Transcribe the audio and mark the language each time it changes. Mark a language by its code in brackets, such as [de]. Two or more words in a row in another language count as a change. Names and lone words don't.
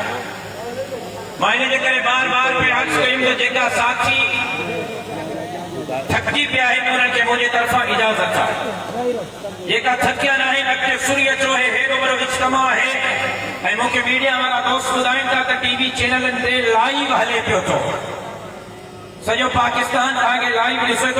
[sd] मां इन जे करे बार बार प्रयास कयूं त जेका साथी थकिजी पिया आहिनि उन्हनि खे मुंहिंजे तरफ़ां इजाज़त आहे। जेका थकिया न आहिनि अॻिते सूरी अचो, हेॾो वॾो इज्तिमा आहे ऐं मूंखे मीडिया वारा दोस्त ॿुधाइनि था त टीवी चैनलनि ते लाइव हले पियो थो, सॼो पाकिस्तान तव्हांखे लाइव ॾिसे थो।